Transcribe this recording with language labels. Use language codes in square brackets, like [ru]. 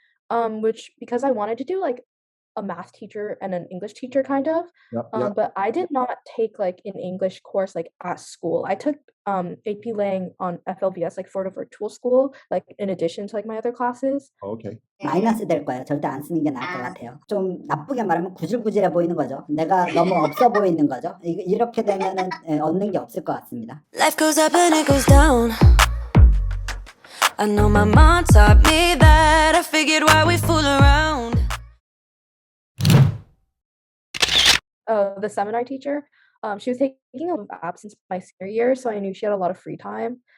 [en] Which because I wanted to do like a math teacher and an English teacher kind of. Yep. But I did not take like an English course like at school. I took AP Lang on FLVS like for the virtual school, like in addition to like my other classes. Okay. [ko] 마이너스 될 거예요. 절대 안 쓰는 게 나을 것 같아요. 좀 나쁘게 말하면 구질구질해 보이는 거죠. 내가 너무 없어 보이는 거죠. 이렇게 되면은 얻는 게 없을 것 같습니다. [en] Life goes up and it goes down. I know my mom taught me that. I figured why we fool around. The seminar teacher, she was taking a leave of absence my senior year, so I knew she had a lot of free time.